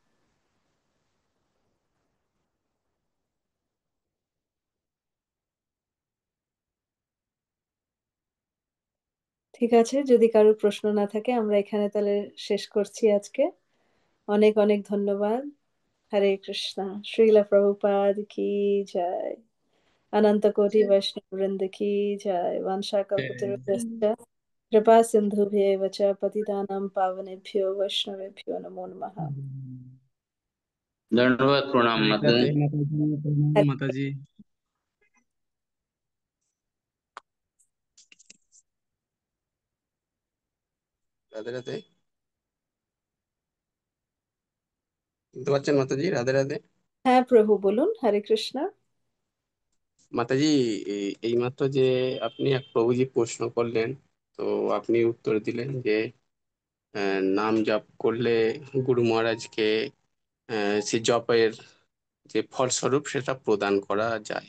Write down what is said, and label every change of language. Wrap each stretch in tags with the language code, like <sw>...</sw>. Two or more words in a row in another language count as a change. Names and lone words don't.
<bn>ঠিক আছে, যদি কারোর প্রশ্ন না থাকে আমরা এখানে তাহলে শেষ করছি আজকে। অনেক অনেক ধন্যবাদ। হরে কৃষ্ণ। শ্রীলা প্রভুপাদ কি জয়।</bn> <hi>अनंत कोटि वैष्णव वृंद की जय।</hi> <sa>वंशा कल्पतरुभ्यश्च कृपा सिन्धुभ्येव च पतितानां पावनेभ्यो वैष्णवेभ्यो नमो नमः।</sa> <hi>दंडवत प्रणाम हरे माता। राधे माताजी, प्रणाम माताजी।</hi> <bn>রাধে রাধে। শুনতে পাচ্ছেন মাতাজি? রাধে রাধে। হ্যাঁ প্রভু বলুন। হরে কৃষ্ণ। মাতাজি, এইমাত্র যে আপনি এক প্রভুজি প্রশ্ন করলেন, তো আপনি উত্তর দিলেন যে নাম জপ করলে গুরু মহারাজকে সে জপের যে ফলস্বরূপ সেটা প্রদান করা যায়।</bn>